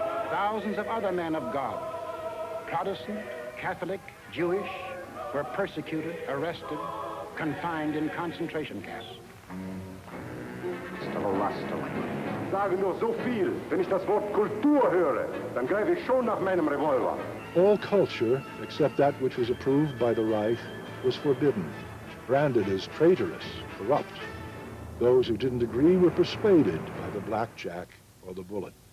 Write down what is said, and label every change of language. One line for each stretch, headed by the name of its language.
English: thousands of other men of God, Protestant, Catholic, Jewish, were persecuted, arrested, confined in concentration camps.
German: Sagen nur so viel. Wenn ich das Wort Kultur höre, dann greife ich schon nach meinem Revolver.
English: All culture, except that which was approved by the Reich, was forbidden, branded as traitorous, corrupt. Those who didn't agree were persuaded by the blackjack or the bullet.